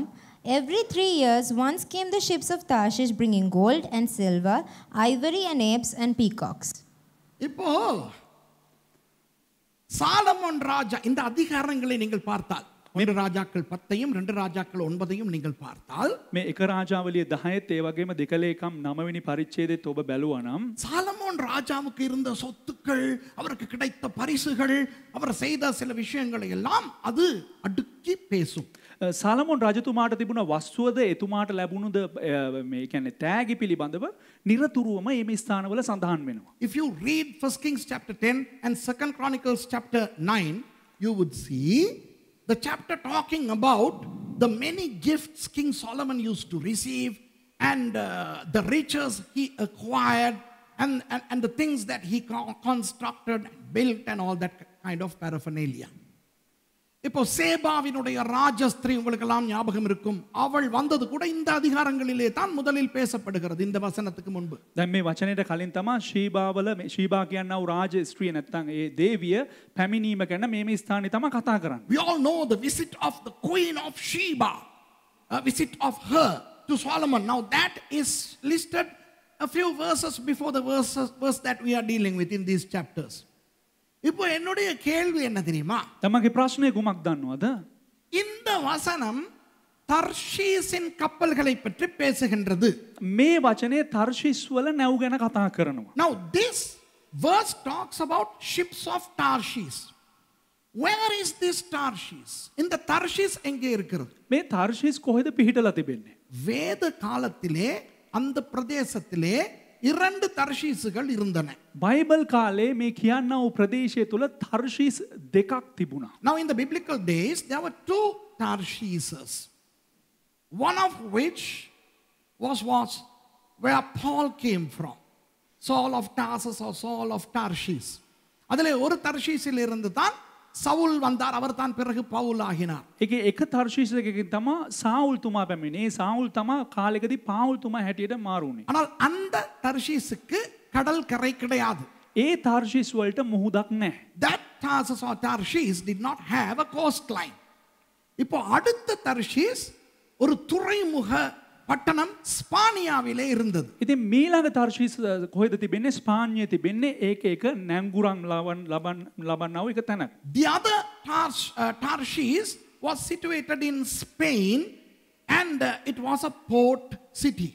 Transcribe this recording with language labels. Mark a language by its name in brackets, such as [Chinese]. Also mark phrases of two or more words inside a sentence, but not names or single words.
[English] Every 3 years once came the ships of Tarshish bringing gold and silver, ivory and apes and peacocks. [Tamil] இப்போ சாலமோன் ராஜா இந்த அதிகாரங்களை நீங்கள் பார்த்தால் 1 ராஜாக்கள் 10ஐயும் 2 ராஜாக்கள் 9ஐயும் நீங்கள் பார்த்தால் [Sinhala] මේ එක රාජාවලිය 10ත් ඒ වගේම දෙකලේකම් 9 වෙනි පරිච්ඡේදයේත් ඔබ බැලුවා නම් [Tamil] சாலமோன் ராஜாவுக்கு இருந்த சொத்துக்கள் அவருக்கு கிடைத்த பரிசுகள் அவர் செய்த சில விஷயங்களை எல்லாம் அது அடுக்கி பேசும். [Sinhala] සලමොන් රජතුමාට තිබුණ වස්තුවද එතුමාට ලැබුණුද මේ කියන්නේ තෑගි පිළිබඳව නිරතුරුවම මේ ස්ථානවල සඳහන් වෙනවා. [English] If you read 1 Kings chapter 10 and 2 Chronicles chapter 9, you would see the chapter talking about the many gifts King Solomon used to receive and the riches he acquired and the things that he constructed, built and all that kind of paraphernalia. [Tamil] இப்போ சேபாவினுடைய ராஜஸ்திரீ உங்களுக்கெல்லாம் ஞாபகம் இருக்கும். அவள் வந்தது கூட இந்த அதிகாரங்களிலே தான் முதலில் பேசப்படுகிறது இந்த வசனத்துக்கு முன்பு. [Sinhala] දැන් මේ වචනයට කලින් තමයි ශීබාවල මේ ශීබා කියනා වූ රාජ ස්ත්‍රිය නැත්තම් ඒ දේවිය පැමිණීම ගැන මේ ස්ථානේ තමයි කතා කරන්නේ. [English] We all know the visit of the Queen of Sheba, a visit of her to Solomon. Now that is listed a few verses before the verse that we are dealing with in these chapters. [Tamil] இப்போ என்னுடைய கேள்வி என்ன தெரியுமா? [Sinhala] තමගේ ප්‍රශ්නේ කුමක් දන්නවද? [Tamil] இந்த வசனம் தர்ஷீஸின் கப்பல்களை பற்றி பேசுகின்றது. [Sinhala] මේ වචනේ තර්ෂිස් වල නැව් ගැන කතා කරනවා. [English] Now this verse talks about ships of Tarshish. Where is this Tarshish? [Tamil] இந்த தர்ஷீஸ் எங்கே இருக்கிறது? [Sinhala] මේ තර්ෂිස් කොහෙද පිහිටලා තිබෙන්නේ? [Tamil] வேத காலத்திலே அந்த பிரதேசத்திலே 2 தர்ஷீசுகள் இருந்தன. [Sinhala] බයිබල් කාලේ මේ කියන්නා වූ ප්‍රදේශය තුල තර්ෂිස් දෙකක් තිබුණා. [English] Now in the biblical days there were 2 Tarshises. One of which was where Paul came from. Saul of Tarsus or Saul of Tarshish. [Tamil] அதிலே ஒரு தர்ஷீஸில் இருந்து தான் சவுல் வந்தார். அவர் தான் பிறகு பவுல் ஆகினார். [Sinhala] ඒකේ එක තර්ෂිස් එකකින් තමයි සාවුල් තුමා පැමිණේ. සාවුල් තමා කාලෙකදී පාවුල් තුමා හැටියට මාරුනේ. [Tamil] ஆனால் அந்த தர்ஷீஸுக்கு கடல் கரை கிடையாது. [Sinhala] ඒ තර්ෂිස් වලට මුහුදක් නැහැ. [English] That Tarsus or Tarshish did not have a coastline. [Tamil] இப்போ அடுத்த தர்ஷீஸ் ஒரு துறைமுக பட்டணம் ஸ்பானியாவிலே இருந்தது. [Sinhala] ඉතින් මීළඟ තර්ෂිස් කොහෙද තිබෙන්නේ? ස්පාඤ්ඤයේ තිබෙන්නේ. ඒක එක නැංගුරන් ලබන්නා වූ එක තැනක්. [English] The other Tarshish was situated in Spain and it was a port city.